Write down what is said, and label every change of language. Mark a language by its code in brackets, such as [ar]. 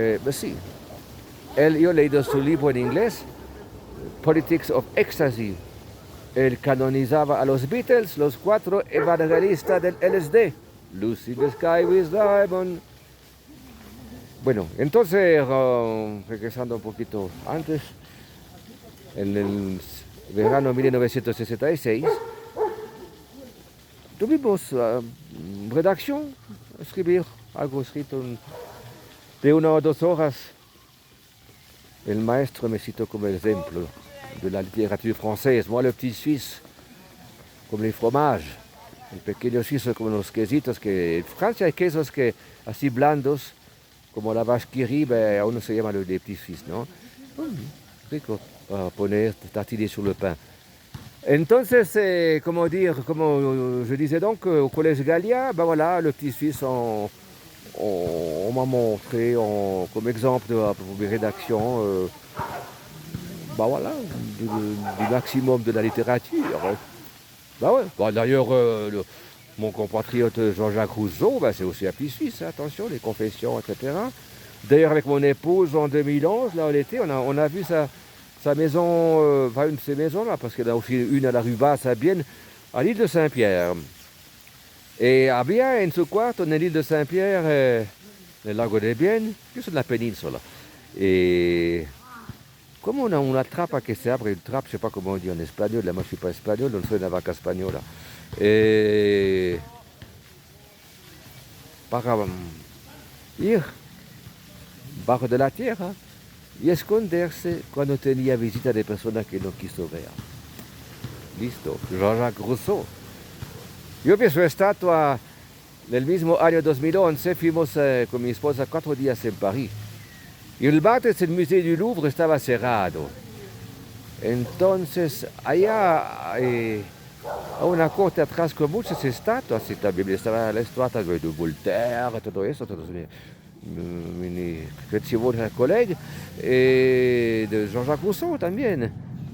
[it] Sì, io ho letto sul libro in inglese, Politics of Ecstasy. [es] Él canonizaba a los Beatles, los 4 evangelistas del LSD. [en] Lucy the Sky with Diamond. [es] Bueno, entonces, regresando un poquito antes, en el verano 1966, tuvimos redacción, escribir algo escrito de 1 o 2 horas. El maestro me citó como ejemplo [fr] de la littérature française. Moi, le petit suisse, [es] como les fromages, el pequeño suizo como los quesitos, que en Francia hay quesos que así blandos, como la vache qui rit, ben, a uno se llama [fr] les petits suisses, [es] ¿no? Rico para poner, [fr] tartiner sur le pain. [es] Entonces, como [fr] je disais donc, au collège Gallia, ben voilà, le petit suisse, on m'a montré comme exemple de la rédaction, ben voilà, du maximum de la littérature. Ben ouais. Bon, d'ailleurs, mon compatriote Jean-Jacques Rousseau, ben c'est aussi un petit suisse, hein, attention, les confessions, etc. D'ailleurs, avec mon épouse en 2011, là, l'été, on a vu sa maison, enfin une de ses maisons là, parce qu'il y en a aussi une à la rue Basse à Bienne, à l'île de Saint-Pierre. Et à Bienne, [it] in su quarto, nell'île de Saint-Pierre, nel lago di Bienne, più sulla penisola. [fr] Et comme on a [it] una trappa che si apre, [fr] une trappe, je ne sais pas comment on dit en espagnol, là moi je ne suis pas espagnol, [it] non sono una vaca spagnola. [es] Et para ir bajo de la tierra y esconderse cuando tenía visita de personas que no quiso ver. Listo, Jean-Jacques Rousseau. [it] Io vi sono stato nel [es] mismo anno 2011, fuimos con mi esposa 4 días en París. Y el martes el Museo del Louvre estaba cerrado. Entonces, allá a una corte atrás con muchas estatuas, y también estaba la estatua de Voltaire, todo eso, todos mis queridos colegas, de Jean-Jacques Rousseau también.